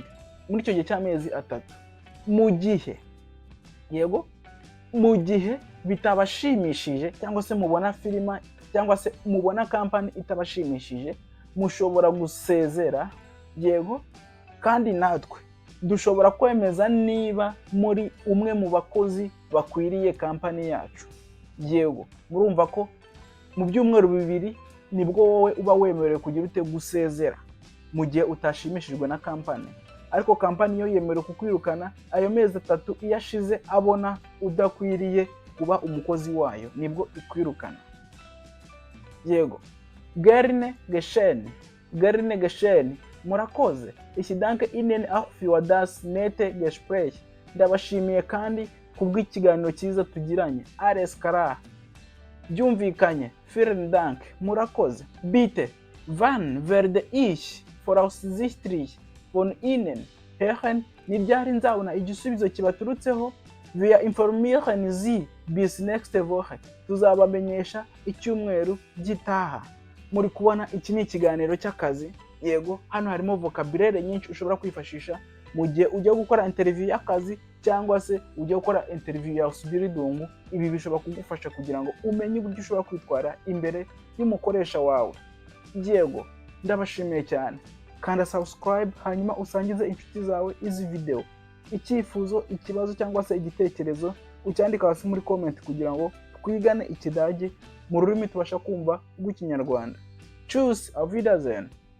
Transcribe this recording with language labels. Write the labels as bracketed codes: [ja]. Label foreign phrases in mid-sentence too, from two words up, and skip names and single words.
[rw] Muri icyo gihe cy'amezi 3. Mu gihe, yego, mu gihe bitabashimishije cyangwa se mubona firima cyangwa se mubona kampani itabashimishije, mushobora gusezera. Yego, kandi natwe dushobora kwemeza niba muri umwe mu bakozi bakwiriye kampani yacu. Yego, murumva ko mu byumweru 2 nibwo wowe uba wemerewe kugira ute gusezera mu gihe utashimishijwe na kampani, ariko kampani yo yemerewe kukwirukana ayo mezi 3 iyashize abona udakwiriye kuba umukozi wayo, nibwo ikwirukana. Yego, [de] gerne geschehen, murakoze. Ich danke Ihnen auch für das nette Gespräch. [rw] Ndabashimiye kandi kubw'ikiganiro cyiza tugiranye. [de] Alles klar. Byumvikanye. Vielen Dank. Murakoze. Bitte, wann werde ich voraussichtlich von Ihnen hören? [rw] Ni ryari nzabona igisubizo kibaturutseho? [de] Wir informieren Sie bis nächste Woche. [rw] Tuzabamenyesha icyumweru gitaha. Muri kubona iki ni ikiganiro cy'akazi. Yego, hano harimo vocabulaire nyinshi ushobora kwifashisha mu gihe ujya gukora interview y'akazi cyangwa se ujya gukora interview ya subiridungu. Ibi bishobora kugufasha kugira ngo umenye uburyo ushobora kwitwara imbere y'umukoresha wawe. Yego, ndabashimiye cyane. Kanda subscribe hanyuma usangize inshuti zawe izi video. Icyifuzo, ikibazo cyangwa se igitekerezo ucyandika hasi muri comment kugira ngo twigane Ikidage mu rurimi tubasha kumva rw'Ikinyarwanda. [de] Tschüss, auf Wiedersehen.